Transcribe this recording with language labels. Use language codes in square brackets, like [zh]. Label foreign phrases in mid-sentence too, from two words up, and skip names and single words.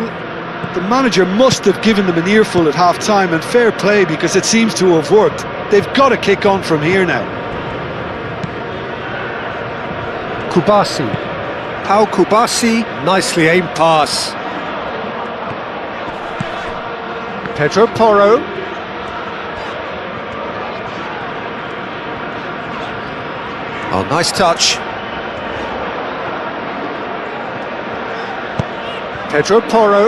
[en] The manager must have given them an earful at half-time, and fair play because it seems to have worked. They've got to kick on from here now. Kubasi. Pau Kubasi, nicely aimed pass. Pedro Porro. Oh, nice touch. Pedro Porro.